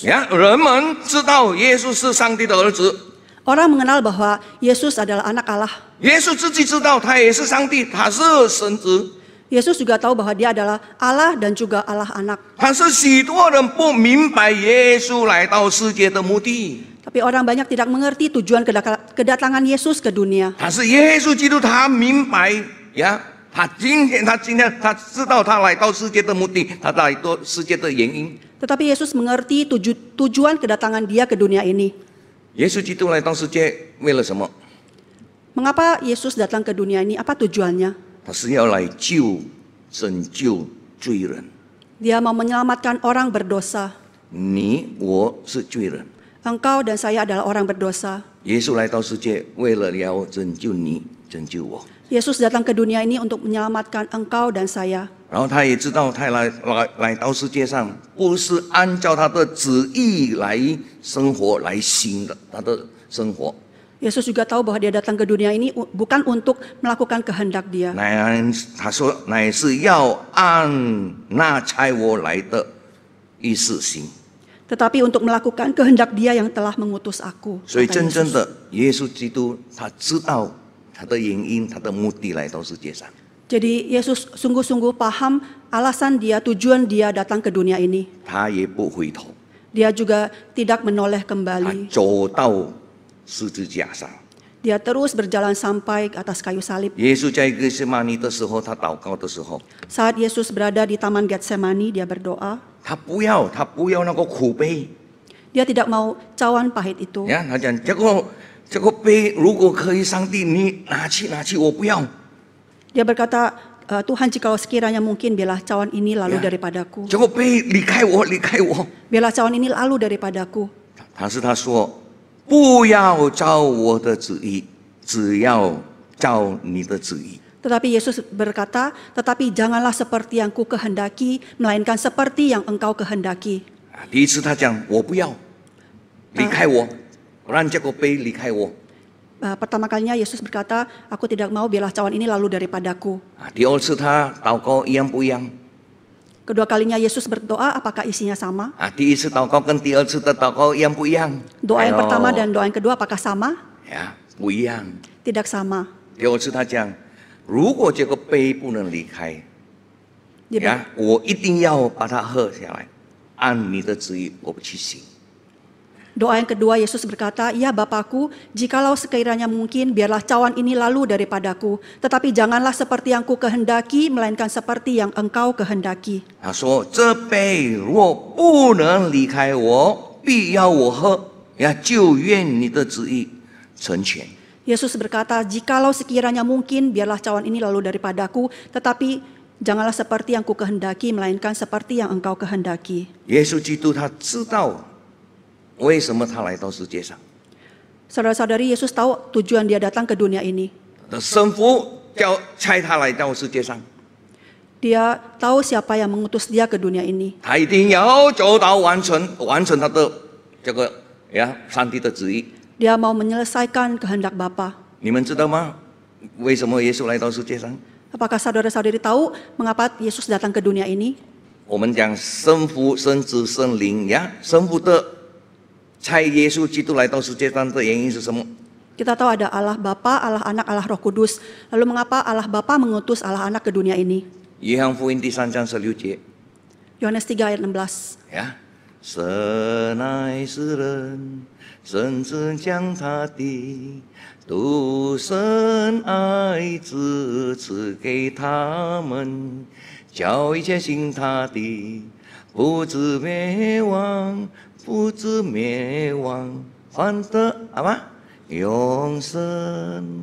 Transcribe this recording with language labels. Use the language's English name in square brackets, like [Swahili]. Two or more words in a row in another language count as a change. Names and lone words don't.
[Chinese] 呀，人们知道耶稣是上帝的儿子， [Indonesian] Orang mengenal bahwa Yesus adalah anak Allah. [Chinese] 耶稣自己知道他也是上帝，他是神子。 [Indonesian] Yesus juga tahu bahwa dia adalah Allah dan juga Allah anak. [Chinese] 但是许多人不明白耶稣来到世界的目的。 [Indonesian] Tapi orang banyak tidak mengerti tujuan kedatangan Yesus ke dunia. [Chinese] 但是耶稣基督他明白呀，他今天他知道他来到世界的目的，他来到世界的原因。 [Indonesian] Tetapi Yesus mengerti tujuan kedatangan dia ke dunia ini. [Chinese] 耶稣基督来到世界为了什么？ [Indonesian] Mengapa Yesus datang ke dunia ini? Apa tujuannya? [Chinese] 他是要来拯救罪人。 [Indonesian] Dia mau menyelamatkan orang berdosa. [Chinese] 你我是罪人， [Indonesian] Engkau dan saya adalah orang berdosa. [Chinese] 耶稣来到世界为了要拯救你，拯救我。 [Indonesian] Yesus datang ke dunia ini untuk menyelamatkan engkau dan saya. [Chinese] 然后他也知道他来到世界上，不是按照他的旨意来生活来行的他的生活。 [Indonesian] Yesus juga tahu bahwa dia datang ke dunia ini bukan untuk melakukan kehendak dia. [Chinese] 他说乃是要按那差我来的意思行。 [Indonesian] Tetapi untuk melakukan kehendak dia yang telah mengutus aku. [Chinese] 所以 [Indonesian] kata [Chinese] 真正 [Indonesian] Yesus. [Chinese] 的耶稣基督，他知道他的原因，他的目的来到世界上。 [Indonesian] Jadi Yesus sungguh-sungguh paham alasan dia, tujuan dia datang ke dunia ini. [Chinese] 他也不回头， [Indonesian] Dia juga tidak menoleh [Chinese] 他 [Indonesian] kembali. [Chinese] 走到十字架上。 [Indonesian] Dia terus berjalan sampai ke atas kayu salib. [Chinese] 耶稣在格西马尼的时候，他祷告的时候， [Indonesian] Saat Yesus berada di Taman Getsemani, dia berdoa. [Chinese] 他不要那个苦杯 [Indonesian] Dia tidak mau cawan pahit itu. [Chinese] 呀，他讲这个杯如果可以，上帝你拿去，我不要。 [Indonesian] Dia berkata, Tuhan jikalau sekiranya mungkin biarlah cawan ini lalu Ya. daripadaku. [Chinese] 这个杯离开我。 [Indonesian] Biarlah cawan ini lalu daripadaku. [Chinese] 但是他说不要照我的旨意，只要照你的旨意。 [Indonesian] Tetapi Yesus berkata, tetapi janganlah seperti yang ku kehendaki, melainkan seperti yang engkau kehendaki. [Chinese] 第一次他讲我不要，离开我，让这个杯离开我。 [Indonesian] Pertama kalinya Yesus berkata, aku tidak mau biarlah cawan ini lalu daripadaku. [Chinese] 第二次他祷告一样不一样？ [Indonesian] Kedua kalinya Yesus berdoa, apakah isinya sama? [Chinese] 第一次祷告跟第二次的祷告一样不一样？ [Indonesian] Doa yang pertama dan doa yang kedua apakah sama? [Chinese] 呀，不一样。 [Indonesian] Tidak sama. [Chinese] 第二次他讲，如果这个杯不能离开， [Indonesian] Dia, [Chinese] 呀，我一定要把它喝下来，按你的旨意我不去行。 [Indonesian] Doa yang kedua Yesus berkata, ya Bapakku, jikalau sekiranya mungkin biarlah cawan ini lalu daripadaku, tetapi janganlah seperti yang ku kehendaki, melainkan seperti yang engkau kehendaki. [Chinese] 他说：“这杯若不能离开我，必要我喝，呀，就愿你的旨意成全。” [Indonesian] Yesus berkata, jikalau sekiranya mungkin biarlah cawan ini lalu daripadaku, tetapi janganlah seperti yang ku kehendaki, melainkan seperti yang engkau kehendaki. [Chinese] 耶稣基督他知道为什么他来到世界上， [Indonesian] Saudara-saudari, Yesus tahu tujuan dia datang ke dunia ini. [Chinese] 他的生父差他来到世界上， [Indonesian] Dia tahu siapa yang mengutus dia ke dunia ini. [Chinese] 他一定要走到完成他的这个呀上帝的旨意。 [Indonesian] Dia mau menyelesaikan kehendak Bapa. [Chinese] 你们知道吗？为什么耶稣来到世界上？ [Indonesian] Apakah saudara-saudari tahu mengapa Yesus datang ke dunia ini? [Chinese] 我们讲圣父、圣子、圣灵呀，圣父的差耶稣基督来到世界上的原因是什么？ [Indonesian] Kita tahu ada Allah Bapa, Allah Anak, Allah Roh Kudus. Lalu mengapa Allah Bapa mengutus Allah Anak ke dunia ini? [Chinese] 约翰福音第3章16节 [Indonesian] Yohanes 3 ayat 16. [Chinese] 呀，神爱世人，甚至将他的独生爱子赐给他们，叫一切信他的不至灭亡，不至灭亡，反得永生。